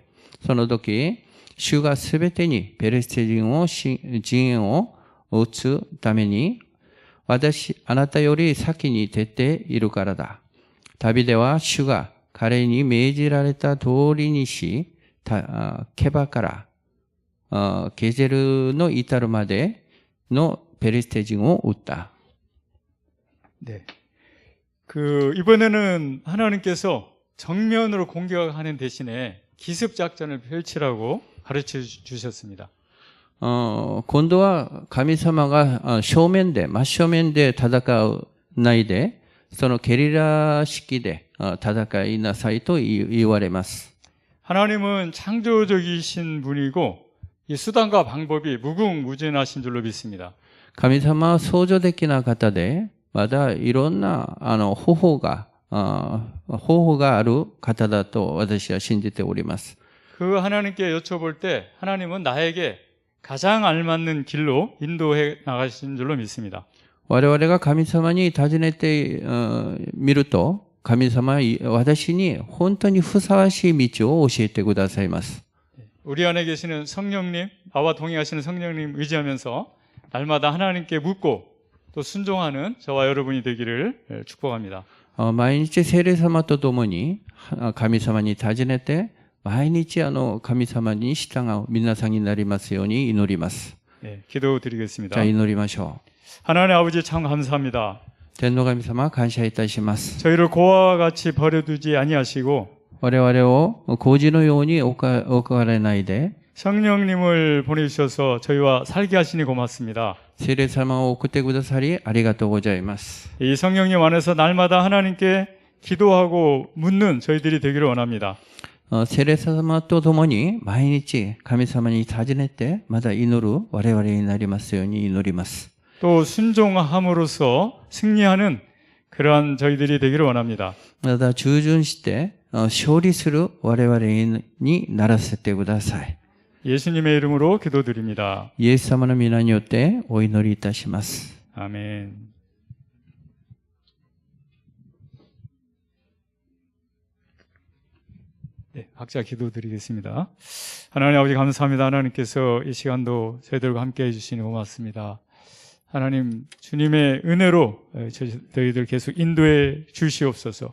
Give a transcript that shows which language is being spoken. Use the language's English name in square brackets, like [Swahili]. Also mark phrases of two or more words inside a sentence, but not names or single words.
[Japanese] その時、主がすべてにペレステ陣を撃つために、あなたより先に出ているからだ。ダビデは主が彼に命じられた通りにし、ケバからゲゼルの至るまでのペレステ人を撃った。 [Korean] 네. 이번에는 하나님께서 정면으로 공격하는 대신에 기습 작전을 펼치라고 가르쳐 주셨습니다. [Japanese] 今度は神様が真正面で戦うないで、そのゲリラ式で戦いなさいと言われます。 [Korean] 하나님은 창조적이신 분이고 이 수단과 방법이 무궁무진하신 줄로 믿습니다. [Japanese] 神様は創造的な方で、まだいろんな方法がある方だと私は信じております。 [Korean] 그 하나님께 여쭤볼 때 하나님은 나에게 가장 알맞는 길로 인도해 나가신 줄로 믿습니다. [Japanese] 我々が神様に尋ねてみると、神様は私に本当にふさわしい道を教えてくださいます。 [Korean] 우리 안에 계시는 성령님, 나와 동행하시는 성령님 의지하면서 날마다 하나님께 묻고 또 순종하는 저와 여러분이 되기를 축복합니다. [Japanese] 毎日聖霊様と共に神様に尋ねて、毎日神様に従う皆さんになりますように祈ります。 [Korean] 네, 기도드리겠습니다. [Japanese] じゃあ祈りましょう。 [Korean] 하나님 아버지 참 감사합니다. [Japanese] 天の神様、感謝いたします。 [Korean] 저희를 고아와 같이 버려두지 아니하시고 [Japanese] 我々を孤児のように置かれないで、 [Korean] 성령님을 보내주셔서 저희와 살게 하시니 고맙습니다. [Japanese] 聖霊様を送ってくださりありがとうございます。 [Korean] 이 성령님 안에서 날마다 하나님께 기도하고 묻는 저희들이 되기를 원합니다. [Japanese] 聖霊様と共に毎日神様に尋ねてまた祈る我々になりますように祈ります。 [Korean] 또 순종함으로써 승리하는 그러한 저희들이 되기를 원합니다. [Japanese] また従順して勝利する我々にならせてください。 [Korean] 예수님의 이름으로 기도드립니다. [Japanese] イエス様の皆によってお祈りいたします。 [Korean] 아멘. 네, 각자 기도드리겠습니다. 하나님 아버지 감사합니다. 하나님께서 이 시간도 저희들과 함께 해주시니 고맙습니다. 하나님 주님의 은혜로 저희들 계속 인도해 주시옵소서.